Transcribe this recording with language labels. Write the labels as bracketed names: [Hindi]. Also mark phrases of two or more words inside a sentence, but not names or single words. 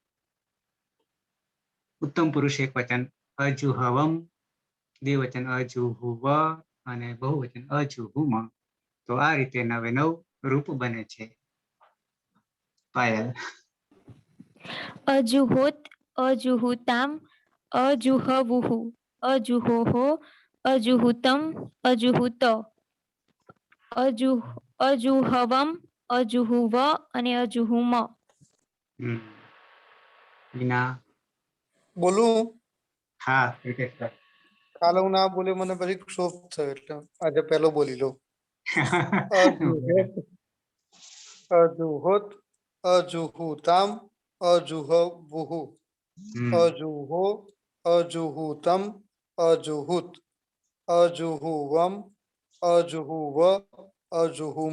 [Gujarati] ઉત્તમ પુરુષ એક વચન અજુહવમ, દ્વિવચન અજુહુવ અને બહુવચન અજુહુમાં. તો આ રીતે નવે નવ રૂપ બને છે. પાયલ. [Sanskrit] અજુહોત, અજુહુતામ, अजुहवुः अजुहोः अजुहुतम् अजुहुत अजुहवम अजुहुव અને અજુહુમ. [Gujarati] વિના બોલું હા ક્રિકેટ સર કાલે હું ના બોલ્યો મને પછી ક્ષોભ થયો એટલે આજે પહેલો બોલી લો. [Sanskrit] અજુહોત અજુહોત અજુહુતામ અજુહવુહુ અજુહો અજુહુતમ અજુહુત અજુહુવમ અજુહુવ અજુહુમ.